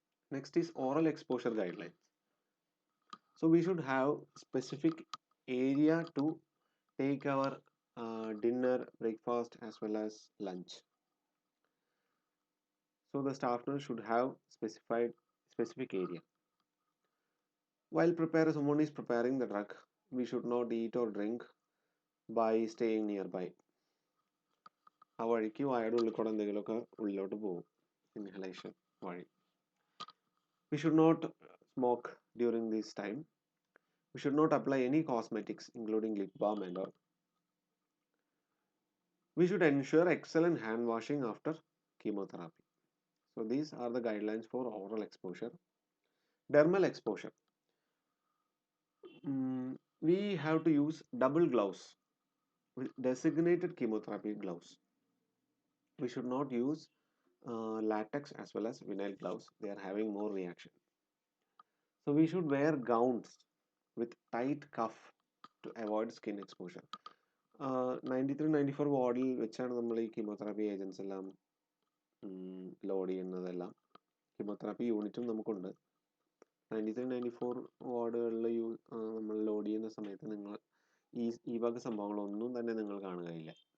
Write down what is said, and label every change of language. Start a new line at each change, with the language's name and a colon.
English: Next is oral exposure guidelines. So we should have specific area to take our dinner, breakfast as well as lunch. So the staff nurse should have specific area. While someone is preparing the drug, we should not eat or drink by staying nearby.
Malayalam: ആ വഴിക്ക് വായുടെ ഉള്ളിൽ കൂടെ എന്തെങ്കിലുമൊക്കെ ഉള്ളിലോട്ട് പോകും inhalation വഴി.
English: We should not smoke during this time. We should not apply any cosmetics including lip balm and all. We should ensure excellent hand washing after chemotherapy. So these are the guidelines for oral exposure. Dermal exposure. We have to use double gloves with designated chemotherapy gloves. We should not use latex as well as vinyl gloves. They are having more reaction. So we should wear gowns with tight cuff to avoid skin exposure.
Malayalam: 93-94 വാർഡിൽ വെച്ചാണ് നമ്മൾ ഈ chemotherapy agents എല്ലാം load ചെയ്യുന്നതെല്ലാം. Chemotherapy യൂണിറ്റും നമുക്കുണ്ട്. 93-94 വാർഡുകളിൽ നമ്മൾ ലോഡ് ചെയ്യുന്ന സമയത്ത് നിങ്ങൾ ഈ വക സംഭവങ്ങളൊന്നും തന്നെ നിങ്ങൾ കാണുകയില്ല.